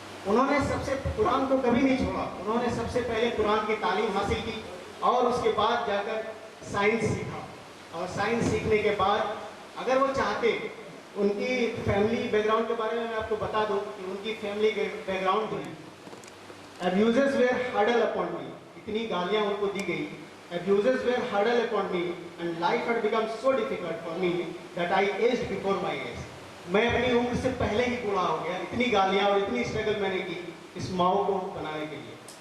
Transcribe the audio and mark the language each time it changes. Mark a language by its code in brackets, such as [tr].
[hi] उन्होंने सबसे कुरान को कभी नहीं छोड़ा। उन्होंने सबसे पहले कुरान की तालीम हासिल की और उसके बाद जाकर साइंस सीखा। और साइंस सीखने के बाद अगर वो चाहते, उनकी फैमिली बैकग्राउंड के बारे में मैं आपको बता दूं कि उनकी फैमिली बैकग्राउंड जो है, [en] abuses were hurled upon me, [hi] इतनी गालियाँ उनको दी गई। [en] Abuses were hurdle upon me and life had become so difficult for me that I aged before my age. [hi] मैं अपनी उम्र से पहले ही बूढ़ा हो गया। इतनी गालियाँ और इतनी स्ट्रगल मैंने की इस माओ को बनाने के लिए।